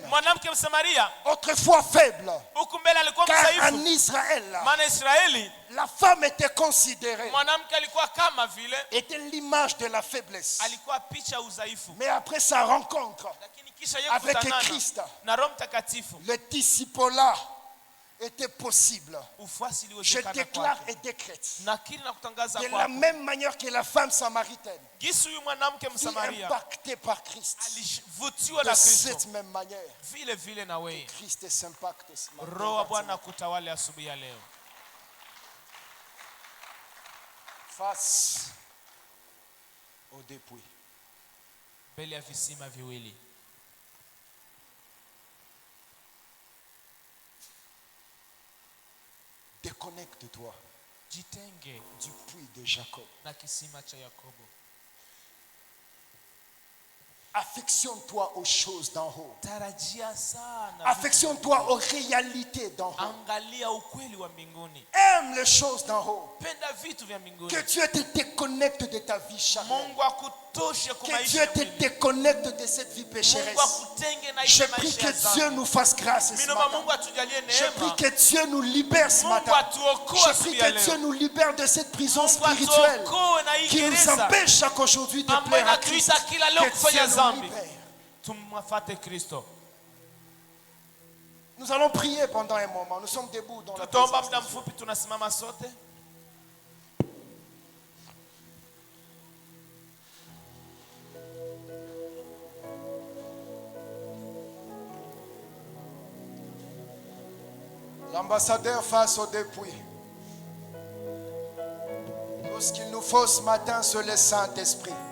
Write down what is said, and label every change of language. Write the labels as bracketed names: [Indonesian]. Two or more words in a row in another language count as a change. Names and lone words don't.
[Swahili] mwanamke Msamaria [French] autrefois faible, [Swahili] huku mbele alikuwa [French] car en [Swahili] mdhaifu, [French] Israël, [Swahili] maana Israeli [French] la femme était considérée, [Swahili] mwanamke alikuwa kama vile, [French] était l'image de la faiblesse. [Swahili] alikuwa picha ya udhaifu. [French] Mais après sa rencontre [Swahili] Lakini kisha yeye [French] avec [Swahili] kukutanana [French] Christ, [Swahili] na Roho Mtakatifu, [French] le disciple-là était possible. [Swahili] ufuasi [French] Je [Swahili] uliwezekana [French] déclare [Swahili] kwake. [French] et décrète. [Swahili] Nakiri na kutangaza [French] De la [Swahili] kwako, [French] même manière que la femme samaritaine [Swahili] jinsi huyu mwanamke [French] fut [Swahili] Msamaria [French] impactée par Christ, [Swahili] alivutiwa [French] de [Swahili] na [French] cette [Swahili] Kristo, [French] même manière, [Swahili] vile vile na wewe [French] Christ s'impacte ce matin. [Swahili] Roho wa Bwana kutawale asubuhi ya leo, [French] Face au dépouille. [Swahili] mbele ya visima viwili. [French] Déconnecte-toi [Swahili] Jitenge [French] du puits de Jacob. [Swahili] na kisima cha Yakobo. [French] Affectionne-toi aux choses d'en haut. [Swahili] Tarajia sana. [French] Affectionne-toi aux réalités d'en haut. [Swahili] Angalia ukweli wa mbinguni. [French] Aime les choses d'en haut. [Swahili] Penda vitu vya mbinguni. [French] Que Dieu te déconnecte de ta vie charnelle. [Swahili] Mungu akutoshe kwa [French] Que [Swahili] maisha. [French] Dieu te déconnecte de cette vie pécheresse. [Swahili] Mungu akutenge na [French] Je [Swahili] ile [French] prie [Swahili] maisha [French] que [Swahili] ya [French] Dieu [Swahili] dhambi. [French] nous fasse grâce ce Minoma matin. [Swahili] Mungu atujalie [French] Je prie [Swahili] neema. [French] que Dieu nous libère ce [Swahili] Mungu [French] matin. [Swahili] atuokoe [French] Je [Swahili] siku [French] prie [Swahili] ya [French] que [Swahili] leo. [French] Dieu nous libère de cette prison [Swahili] Mungu [French] spirituelle [Swahili] atuokoe na hii [French] qui nous [Swahili] gereza [French] empêche chaque aujourd'hui de [Swahili] ambayo [French] plaire à Christ. [Swahili] inatuita kila leo [French] Que [Swahili] kufanya [French] Dieu nous [Swahili] dhambi. [French] libère. [Swahili] Tumfuate Kristo. [French] Nous allons prier pendant un moment. Nous sommes debout dans la [Swahili] Tutaomba [French] présence [Swahili] muda [French] de Dieu. [Swahili] mfupi, tunasimama sote. [French] L'ambassadeur face au dépouille. Tout ce qu'il nous faut ce matin, c'est le Saint-Esprit.